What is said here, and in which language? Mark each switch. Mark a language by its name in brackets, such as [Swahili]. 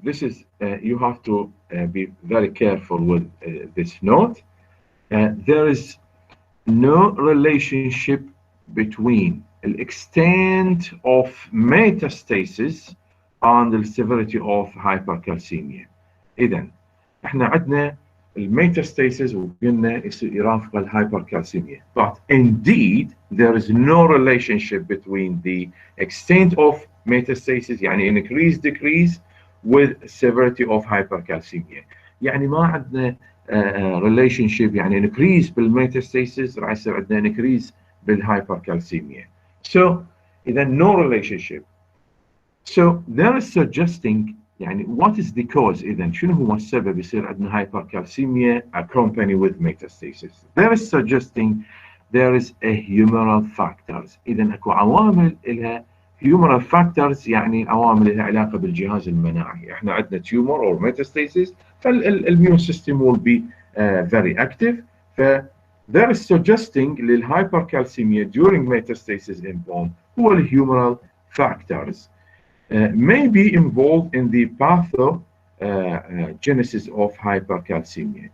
[English] This is, you have to be very careful with this note. There is no relationship between the extent of metastasis and the severity of hypercalcemia. [Arabic] إذن احنا عندنا الميتاstasis وقلنا يرافق الهايبركالسيميا. [English] But indeed there is no relationship between the extent of metastasis [Arabic] يعني [English] increase decrease with severity of hypercalcemia. [Arabic] يعني ما عندنا relationship يعني increase بالميتاstasis راح يصير عندنا increase بالhypercalcemia. [English] So إذا no relationship. So there is suggesting يعني what is the cause [Arabic] إذا شنو هو السبب يصير عندنا [English] hypercalcemia accompanied with metastasis. There is suggesting there is a humoral factors. [Arabic] إذا أكو عوامل لها humoral factors يعني عوامل لها علاقة بالجهاز المناعي. إحنا عندنا [English] tumor or metastasis فالimmune system will be very active. There is suggesting للhypercalcemia during metastasis in bone [Arabic] هو [English] الhumoral factors. May be involved in the pathogenesis of hypercalcemia.